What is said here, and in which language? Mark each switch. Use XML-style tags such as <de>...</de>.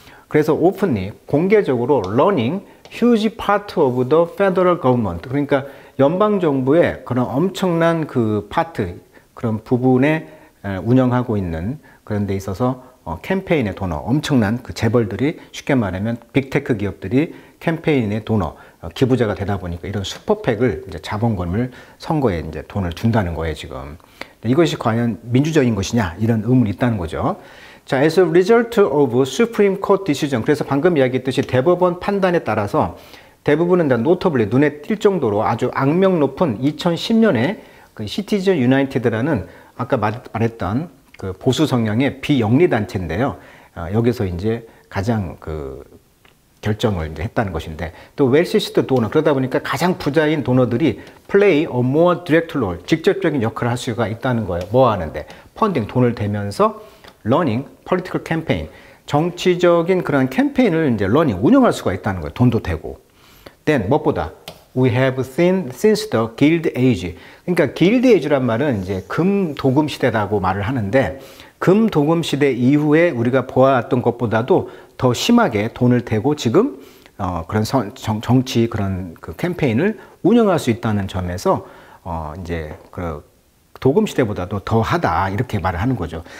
<ko>그래서 오픈리 공개적으로</ko> <en>running huge part of the federal government</en> <ko>그러니까 연방 정부의 그런 엄청난 그 파트 그런 부분에 운영하고 있는 그런 데 있어서 캠페인의 도너 엄청난 그 재벌들이 쉽게 말하면 빅테크 기업들이 캠페인의 도너 기부자가 되다 보니까 이런 슈퍼팩을 이제 자본금을 선거에 이제 돈을 준다는 거예요 지금. 이것이 과연 민주적인 것이냐 이런 의문이 있다는 거죠.</ko> <en>자, as a result of Supreme Court decision.</en> <ko>그래서 방금 이야기했듯이 대법원 판단에 따라서 대부분은 다 노터블리 눈에 띌 정도로 아주 악명 높은 2010년에 그 시티즌 유나이티드라는 아까 말했던 그 보수 성향의 비영리 단체인데요. 여기서 이제 가장 그 결정을 이제 했다는 것인데 또 웰시스트 도너 그러다 보니까 가장 부자인 도너들이</ko> <en>play a more direct role</en> <ko>직접적인 역할을 할 수가 있다는 거예요. 뭐 하는데 펀딩 돈을 대면서</ko> <en>running political campaign</en> <ko>정치적인 그런 캠페인을 이제 running 운영할 수가 있다는 거예요. 돈도 되고.</ko> <en>then</en> <ko>무엇보다</ko> <en>we have seen since the Gilded Age.</en> <ko>그러니까 Gilded Age란 말은 이제 금 도금 시대라고 말을 하는데 금 도금 시대 이후에 우리가 보아왔던 것보다도 더 심하게 돈을 대고 지금 그런 정치 그런 그 캠페인을 운영할 수 있다는 점에서 이제 그 도금 시대보다도 더 하다 이렇게 말을 하는 거죠.</ko>